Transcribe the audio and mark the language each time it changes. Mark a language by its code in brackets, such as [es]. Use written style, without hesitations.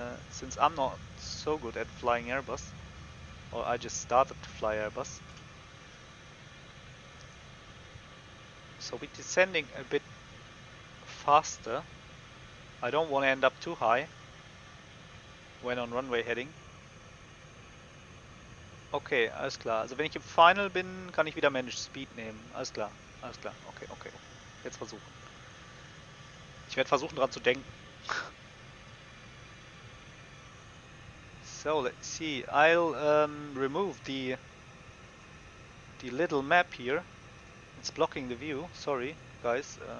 [en] Since I'm not so good at flying Airbus, or I just started to fly Airbus. So we're descending a bit faster. I don't want to end up too high when on runway heading. [de] Okay, alles klar. Also wenn ich im Final bin, kann ich wieder Manage Speed nehmen. Alles klar, alles klar. Okay. Jetzt versuchen. Ich werde versuchen dran zu denken. [en] So, let's see. I'll remove the little map here. It's blocking the view. Sorry, guys.